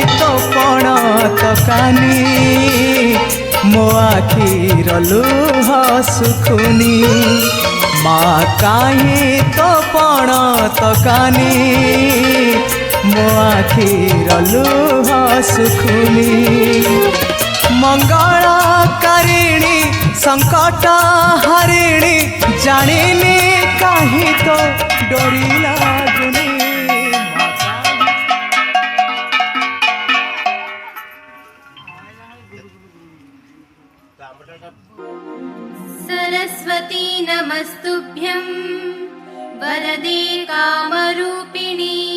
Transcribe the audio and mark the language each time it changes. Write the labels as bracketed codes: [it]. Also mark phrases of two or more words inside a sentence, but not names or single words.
[or] ତୋ ପଣ ତକାନି ମୋ ଆଖିର ଲୁହ ଶୁଖୁନି। ମାଁ କାହିଁ ତୋ ପଣ ତକାନି ମୋ ଆଖିର ଲୁହ ଶୁଖୁନି। ମଙ୍ଗଳକାରିଣୀ ସଙ୍କଟ ହରିଣୀ ଜାଣିନି କାହିଁ ତୋ ଡୋରି ଲାଗୁନି। [sa] सरस्वती नमस्तुभ्यं वरदे कामरूपिणी।